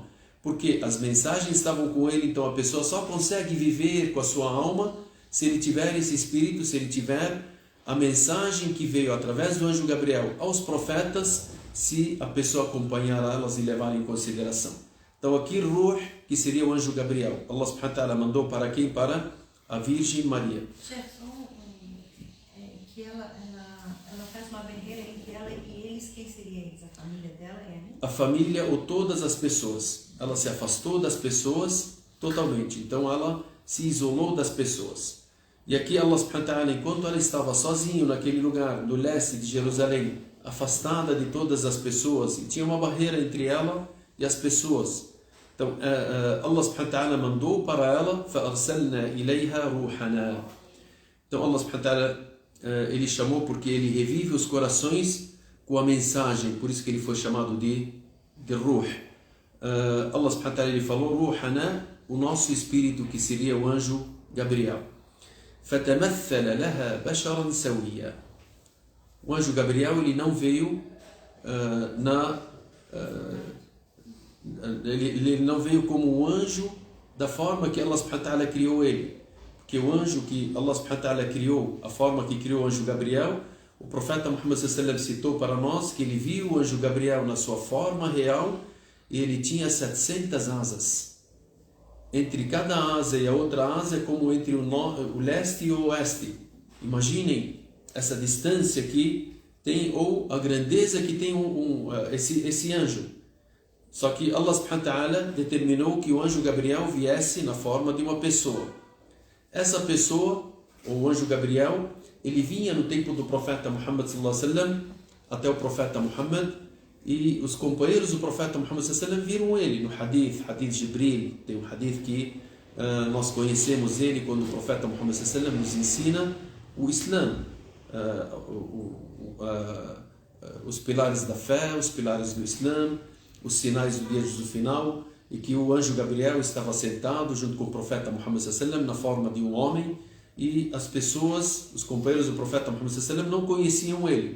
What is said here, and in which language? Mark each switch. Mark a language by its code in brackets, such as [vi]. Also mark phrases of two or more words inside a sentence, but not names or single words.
[pt] Porque as mensagens estavam com ele, então a pessoa só consegue viver com a sua alma se ele tiver esse espírito, se ele tiver a mensagem que veio através do anjo Gabriel aos profetas, se a pessoa acompanhar elas e levar em consideração. Então aqui Ruh, que seria o anjo Gabriel, [ar] الله سبحانه وتعالى [pt] mandou para quem? Para a Virgem Maria. Chefe, que ela faz uma barreira entre ela e eles. Quem seria eles? A família dela? A família ou todas as pessoas. Ela se afastou das pessoas totalmente. Então ela se isolou das pessoas. E aqui [ar] الله سبحانه وتعالى, [pt] enquanto ela estava sozinha naquele lugar, no leste de Jerusalém, afastada de todas as pessoas, e tinha uma barreira entre ela e as pessoas. Então [ar] الله سبحانه وتعالى [pt] mandou para ela [ar] فَأَرْسَلْنَا إِلَيْهَا رُوحَنَا. [pt] Então [ar] الله سبحانه وتعالى [pt] ele chamou porque ele revive os corações com a mensagem, por isso que ele foi chamado de Ruh. [ar] الله سبحانه وتعالى [pt] ele falou Ruhana, o nosso espírito, que seria o anjo Gabriel. [ar] فَتَمَثَّلَ لَهَا بَشَرًا سَوِيًّا. [pt] O anjo Gabriel ele não veio ele não veio como um anjo da forma que [ar] الله سبحانه وتعالى [pt] criou ele. Porque o anjo que [ar] الله سبحانه وتعالى [pt] criou, a forma que criou o anjo Gabriel, o profeta Muhammad [ar] صلى الله عليه وسلم [pt] citou para nós que ele viu o anjo Gabriel na sua forma real e ele tinha 700 asas. Entre cada asa e a outra asa é como entre o leste e o oeste. Imaginem essa distância que tem, ou a grandeza que tem esse anjo. Só que [ar] الله سبحانه وتعالى [pt] determinou que o anjo Gabriel viesse na forma de uma pessoa. Essa pessoa, o anjo Gabriel, ele vinha no tempo do profeta Muhammad [ar] صلى الله عليه وسلم [pt] até o profeta Muhammad, e os companheiros do profeta Muhammad [ar] صلى الله عليه وسلم [pt] viram ele no hadith Jibril. Tem um hadith que nós conhecemos ele quando o profeta Muhammad [ar] صلى الله عليه وسلم [pt] nos ensina o Islã, os pilares da fé, os pilares do Islã, os sinais do dia do final, e que o anjo Gabriel estava sentado junto com o profeta Muhammad sallam na forma de um homem, e as pessoas, os companheiros do profeta Muhammad sallam não conheciam ele.